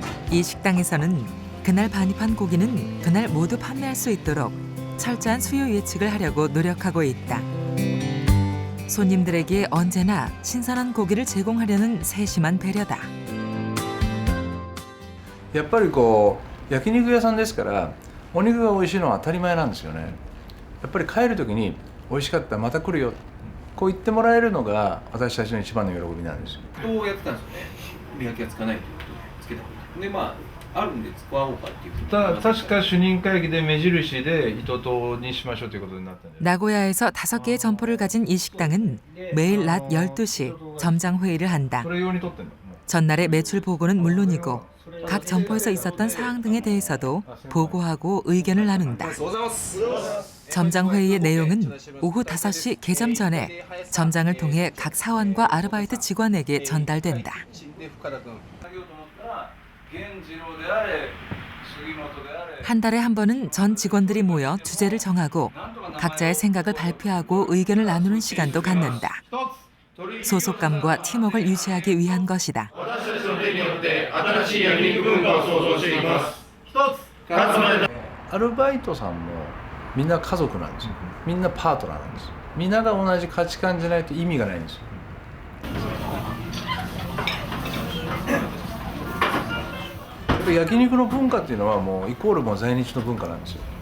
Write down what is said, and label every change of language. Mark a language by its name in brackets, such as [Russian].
[Korean] 이 식당에서는 그날 반입한 고기는 그날 모두 판매할 수 있도록 철저한 수요 예측을 하려고 노력하고 있다. 손님들에게 언제나 신선한 고기를 제공하려는 세심한 배려다. [Japanese] やっぱりこう焼肉屋さんですからお肉が美味しいのは当たり前なんですよね。やっぱり帰る時に美味しかったまた来るよこう言ってもらえるのが私たちの一番の喜びなんですよ。どうやってたんですよね。見分けがつかないということをつけた方がいい。でまああるんで使おうかっていう。ただ確か主任会議で目印で糸島にしましょうということになったんで。 [Korean] 나고야에서 5개의 점포를 가진 이 식당은 매일 낮 12시 점장 회의를 한다. 전날의 매출 보고는 물론이고 각 점포에서 있었던 사항 등에 대해서도 보고하고 의견을 나눈다. 점장 회의의 내용은 오후 5시 개점 전에 점장을 통해 각 사원과 아르바이트 직원에게 전달된다. 한 달에 한 번은 전 직원들이 모여 주제를 정하고 각자의 생각을 발표하고 의견을 나누는 시간도 갖는다. 소속감과 팀워크를 유지하기 위한 것이다. [Japanese] アルバイトさんもみんな家族なんですよ。みんなパートナーなんですよ。みんなが同じ価値観じゃないと意味がないんですよ。焼肉の文化っていうのはもうイコールもう在日の文化なんですよ。